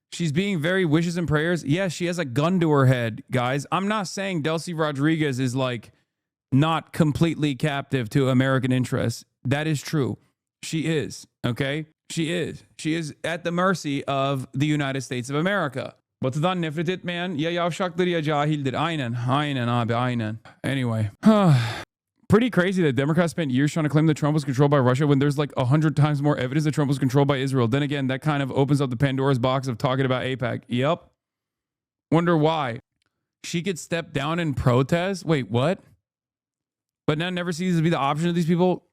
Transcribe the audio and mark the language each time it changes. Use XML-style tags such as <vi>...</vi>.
<en>She's being very wishes and prayers. Yes, she has a gun to her head, guys. I'm not saying Delcy Rodriguez is like not completely captive to American interests. That is true. She is, okay? She is. She is at the mercy of the United States of America.</en> <tr>Batı'dan nefret etmeyen ya yavşaktır ya cahildir. Aynen. Aynen abi aynen.</tr> <en>Anyway. Pretty crazy that Democrats spent years trying to claim that Trump was controlled by Russia when there's like 100 times more evidence that Trump was controlled by Israel. Then again, that kind of opens up the Pandora's box of talking about AIPAC. Yep. Wonder why. She could step down and protest? Wait, what? But now never ceases to be the option of these people?</en>